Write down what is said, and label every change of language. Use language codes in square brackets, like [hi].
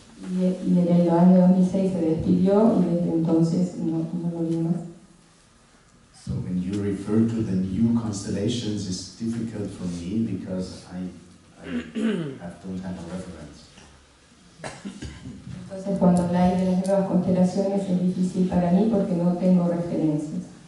[es] Y en el año 2006 se despidió y desde entonces no lo vi más. [en] So when you refer to the new constellations, it's difficult for me because I don't have a reference. [es] Entonces cuando habláis de las nuevas constelaciones es difícil para mí porque no tengo referencias.